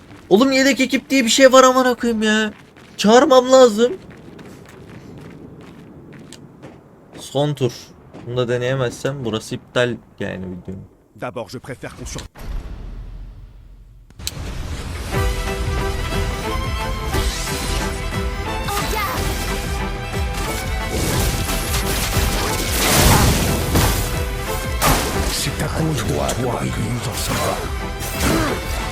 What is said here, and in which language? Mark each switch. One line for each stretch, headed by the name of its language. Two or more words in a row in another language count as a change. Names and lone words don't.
Turkish: Oğlum yedek ekip diye bir şey var amına koyayım ya. Çağırmam lazım. Son tur. Bunu da deneyemezsem burası iptal yani videonun.
French: D'abord, je préfère qu'on sur... C'est à cause de toi que nous en sommes là.